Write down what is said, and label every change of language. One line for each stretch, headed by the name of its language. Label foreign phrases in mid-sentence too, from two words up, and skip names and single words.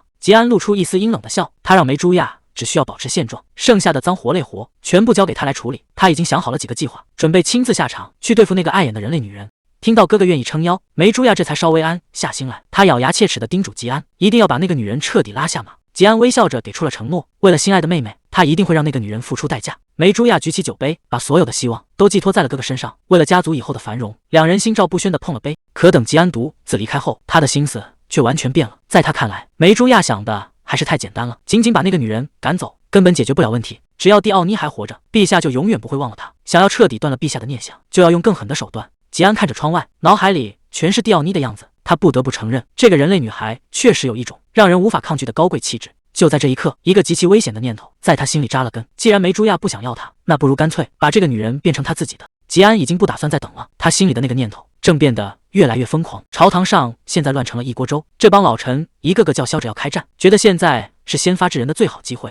Chinese: 吉安露出一絲陰冷的笑，他讓梅朱亞只需要保持現狀，剩下的髒活累活全部交給他來處理。他已經想好了幾個計劃，準備親自下場去對付那個礙眼的人類女人。聽到哥哥願意撐腰，梅朱亞這才稍微安下心來。他咬牙切齒地叮囑吉安，一定要把那個女人徹底拉下馬。吉安微笑着給出了承諾，為了心愛的妹妹，他一定會讓那個女人付出代價。梅朱亞舉起酒杯，把所有的希望都寄托在了哥哥身上。為了家族以後的繁榮，兩人心照不宣地碰了杯。可等吉安獨自離開後，他的心思卻完全變了。在他看來，梅朱亞想的還是太簡單了，僅僅把那個女人趕走根本解決不了問題。只要蒂奧妮還活着，陛下就永遠不會忘了她。想要徹底斷了陛下的念想，就要用更狠的手段。吉安看着窗外，腦海裡全是蒂奧妮的樣子。他不得不承認，這個人類女孩確實有一種讓人無法抗拒的高貴氣質。就在這一刻，一個極其危險的念頭在他心裡扎了根。既然梅朱亞不想要他，那不如乾脆把這個女人變成他自己的。吉安已經不打算再等了，他心裡的那個念頭正變得越來越瘋狂。朝堂上現在亂成了一鍋粥，這幫老臣一個個叫囂着要開戰，覺得現在是先發制人的最好機會。